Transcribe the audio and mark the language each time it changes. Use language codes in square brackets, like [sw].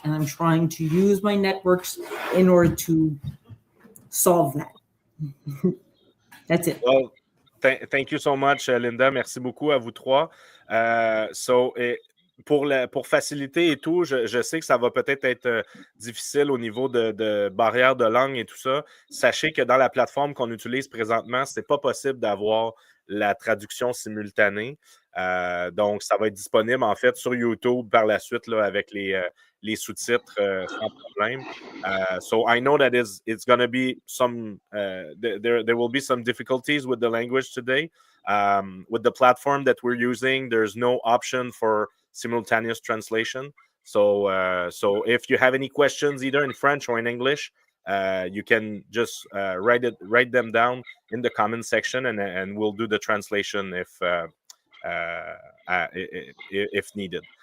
[en] And I'm trying to use my networks in order to solve that. That's it. Well, thank you so much, Linda. [fr] Merci beaucoup à vous trois. [en] So [fr] pour faciliter et tout, je sais que ça va peut-être être difficile au niveau de barrières de langue et tout ça. Sachez que dans la plateforme qu'on utilise présentement, c'est pas possible d'avoir la traduction simultanée. Donc, ça va être disponible en fait sur YouTube par la suite là, avec les sous-titres sans problème. [en] So I know that it's going to be some there will be some difficulties with the language today. With the platform that we're using, there's no option for simultaneous translation. So if you have any questions either in French or in English, you can just write them down in the comment section, and we'll do the translation if needed.